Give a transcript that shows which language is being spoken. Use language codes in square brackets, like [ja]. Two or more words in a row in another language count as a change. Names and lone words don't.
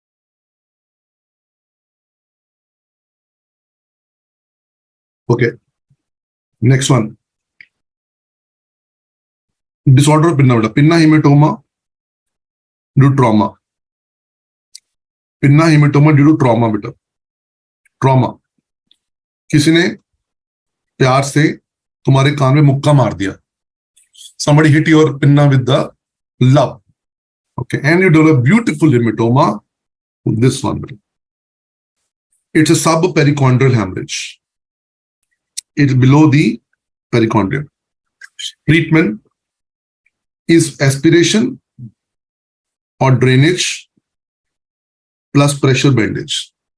[en] Okay. Next one. Disorder of pinna. Pinna hematoma due to trauma. Pinna hematoma due to trauma. [hi] बेटा trauma. किसी ने प्यार से तुम्हारे कान में मुक्का मार दिया. [en] Somebody hit your pinna with the love. Okay, and you develop beautiful hematoma. This one. It's a subperichondral hemorrhage. It's below the perichondrium. Treatment is aspiration or drainage plus pressure bandage.